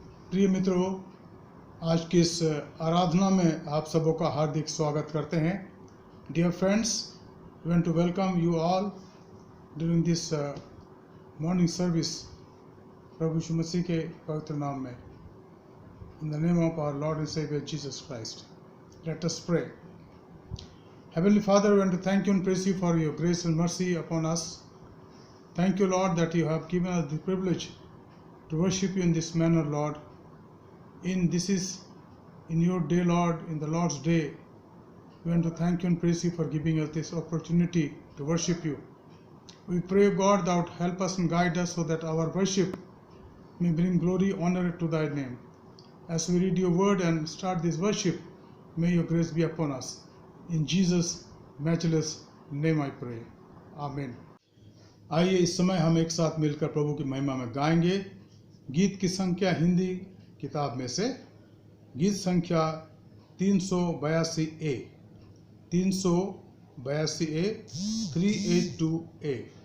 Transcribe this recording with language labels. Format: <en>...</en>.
<hi>प्रिय मित्रों, आज की इस आराधना में आप सबों का हार्दिक स्वागत करते हैं।</hi> <en>Dear friends, we want to welcome you all during this morning service.</en> <hi>प्रभु यीशु मसीह के पवित्र नाम में,</hi> <en>In the name of our lord and saviour Jesus Christ, let us pray. Heavenly Father, we want to thank you and praise you for your grace and mercy upon us. Thank you, Lord, that you have given us the privilege to worship you in this manner, Lord. This is in your day, Lord, in the Lord's day. We want to thank you and praise you for giving us this opportunity to worship you. We pray, God, that help us and guide us so that our worship may bring glory, honor to thy name. As we read your word and start this worship, may your grace be upon us. In Jesus' matchless name I pray. Amen.</en> <hi>आइए इस समय हम एक साथ मिलकर प्रभु की महिमा में गाएंगे। गीत की संख्या हिंदी किताब में से गीत संख्या 382A 382A।</hi>